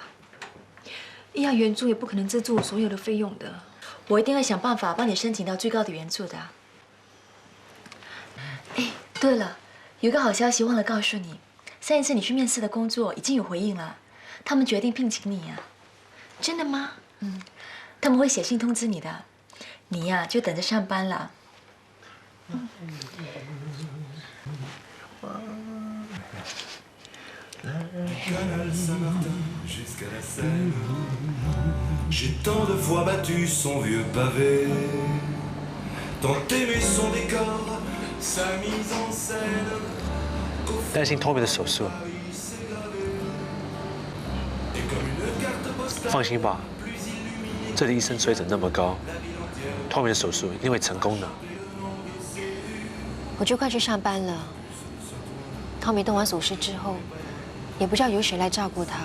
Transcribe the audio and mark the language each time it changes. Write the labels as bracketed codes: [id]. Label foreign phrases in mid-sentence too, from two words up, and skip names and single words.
[zh] 医药援助也不可能资助所有的费用的，我一定会想办法帮你申请到最高的援助的。哎，对了，有个好消息忘了告诉你，上一次你去面试的工作已经有回应了，他们决定聘请你呀。真的吗？他们会写信通知你的，你呀就等着上班了。 [fr] J'ai tant de fois battu son vieux pavé, tant aimé son décor, sa mise en scène. [zh] 担心 Tommy 的手术。放心吧，这里医生水准那么高，Tommy 的手术一定会成功的。我就快去上班了。Tommy 动完手术之后，也不知道由谁来照顾他。